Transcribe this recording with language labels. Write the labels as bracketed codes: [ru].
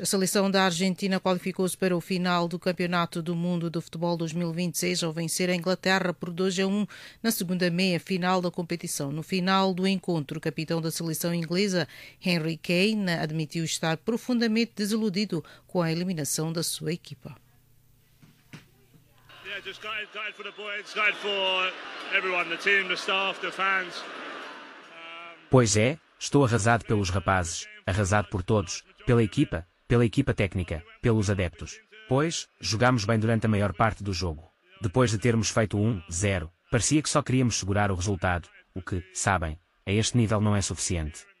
[pt] A seleção da Argentina qualificou-se para o final do Campeonato do Mundo do Futebol 2026 ao vencer a Inglaterra por 2-1 na segunda meia-final da competição. No final do encontro, o capitão da seleção inglesa, Harry Kane, admitiu estar profundamente desiludido com a eliminação da sua equipa. [en] Yeah, just glad for the boys, glad for everyone, the team, the staff, the fans. [pt] Pois é, estou arrasado pelos rapazes, arrasado por todos, pela equipa técnica, pelos adeptos. Pois, jogámos bem durante a maior parte do jogo. Depois de termos feito 1-0, parecia que só queríamos segurar o resultado, o que, sabem, a este nível não é suficiente.